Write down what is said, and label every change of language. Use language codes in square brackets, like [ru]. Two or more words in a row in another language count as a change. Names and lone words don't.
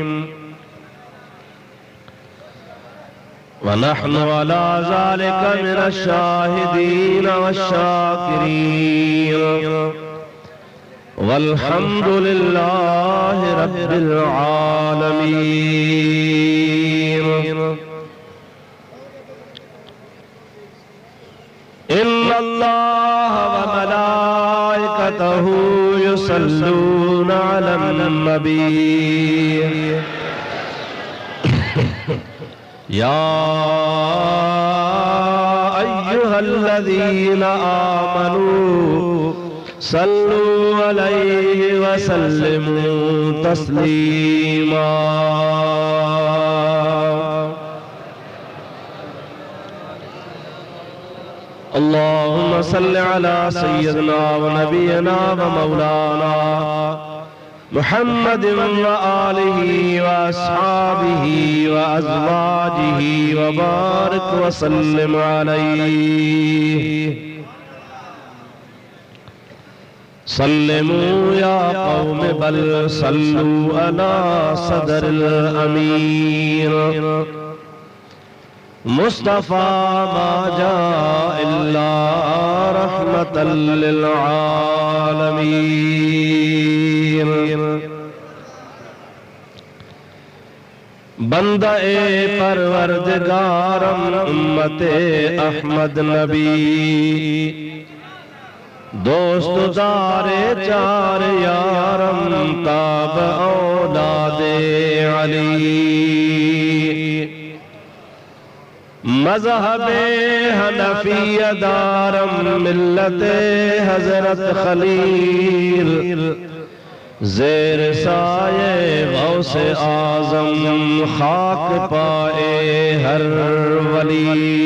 [ar] ونحن على ذلك من الشاهدين والشاكرين والحمد لله رب العالمين. إن الله وملائكته يصلون على النبي يا أيها الذين آمنوا صلوا عليه وسلموا تسليما. اللهم صل على سيدنا ونبينا ومولانا محمد وآله وأصحابه وأزواجه وبارك وسلم عليه. سلموا يا قوم بل صلوا على صدر الأمير مصطفى ما جاء إلا رحمة للعالمين. [fa] بندهٔ پروردگارم امت احمد نبی دوستدارِ چار یارم تابِ اولادِ علی مذهب حنفیه دارم ملت حضرت خلیل زیر سایه غوث اعظم خاک پای هر ولی.